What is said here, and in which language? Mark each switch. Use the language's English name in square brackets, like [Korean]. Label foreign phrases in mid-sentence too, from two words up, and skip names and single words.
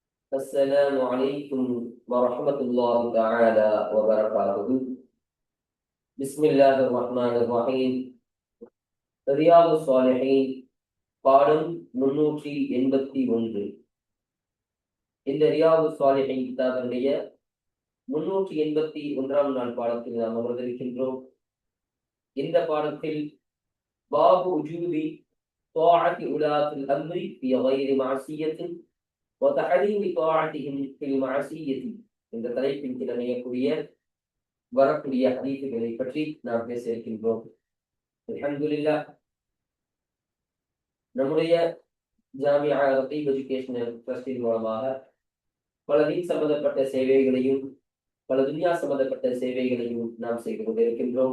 [Arabic] السلام عليكم ورحمة الله تعالى وبركاته. بسم الله الرحمن الرحيم. [Tamil] ரியாது ஸாலிஹீன் பாடம் 381. இந்த ரியாது ஸாலிஹீன் கிதாபினுடைய 381ஆம் நாள் பாடத்தில் நாம் அமர்ந்திருக்கின்றோம். இந்த பாடத்தில் [Arabic] باب وجوب طاعة ولاة الأمر في غير معصية وتحريم طاعتهم في المعصية [Tamil] என்ற தலைப்பின் கீழ் அமையக்கூடிய வரக்கூடிய ஹதீசுகளை பற்றி நாம் பேச இருக்கின்றோம். அல்ஹம்துலில்லாஹ், நம்முடைய ஜாமியா ரத்தீப் எஜுகேஷனல் ட்ரஸ்டின் மூலமாக பல தீன் சம்பந்தப்பட்ட சேவைகளையும் பல துன்யா சம்பந்தப்பட்ட சேவைகளையும் நாம் செய்து கொண்டிருக்கின்றோம்.